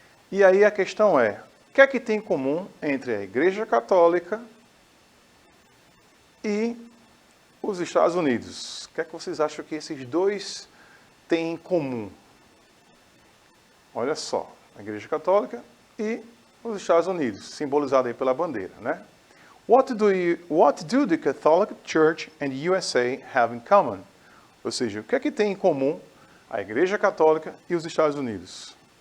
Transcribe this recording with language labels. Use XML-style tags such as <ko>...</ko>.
<pt>E aí a questão é, o que é que tem em comum entre a Igreja Católica e os Estados Unidos? O que é que vocês acham que esses dois têm em comum? Olha só, a Igreja Católica e os Estados Unidos, simbolizado aí pela bandeira, né?</pt> <en>What do the Catholic Church and USA have in common?</en> <pt>Ou seja, o que é que tem em comum a Igreja Católica e os Estados Unidos?</pt>